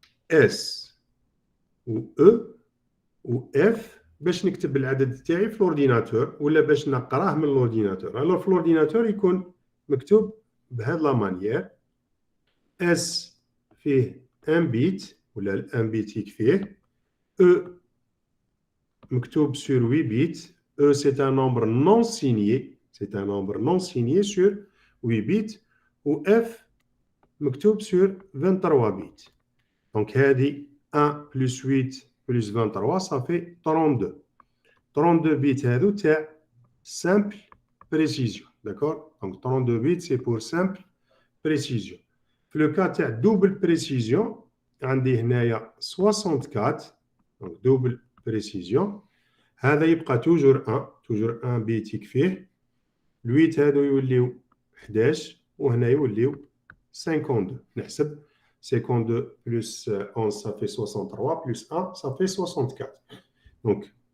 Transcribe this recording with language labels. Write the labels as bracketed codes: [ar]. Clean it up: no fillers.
[ar] اس و او و اف باش نكتب العدد تاعي في الاورديناتور ولا باش نقراه من الاورديناتور الوغ في الاورديناتور يكون مكتوب بهذا لا مانيير اس فيه ان بيت ولا الان بيت يكفيه او مكتوب سور 8 بيت او سي ان نومبر نون سينيي [fr] c'est un nombre non signé sur 8 bits ou F [ar] مكتوب [fr] sur 23 bits. Donc, [ar] هذه [fr] 1 plus 8 plus 23 ça fait 32. 32 bits [ar] هذو تاع [fr] simple précision. D'accord? Donc 32 bits c'est pour simple précision. [ar] في le cas تاع double précision عندي هنايا 64 donc double précision هذا يبقى [fr] toujours [ar] 1 bit يكفيه 8 هادو يوليو 11 وهنا يوليو 52 نحسب 52 plus 11 [fr] ça fait [ar] 63 plus 1 ça fait 64 donc